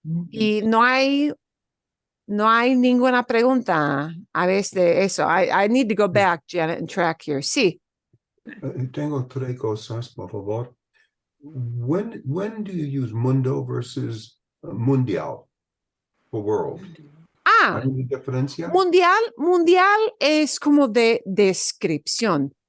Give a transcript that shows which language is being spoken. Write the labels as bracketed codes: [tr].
[es] Y no hay ninguna pregunta a veces de eso. [en] I need to go back, Janet, and track here. [es] Sí. Tengo tres cosas, por favor. [en] When do you use mundo versus mundial for world? [es] ¿Hay una diferencia? Mundial es como de descripción.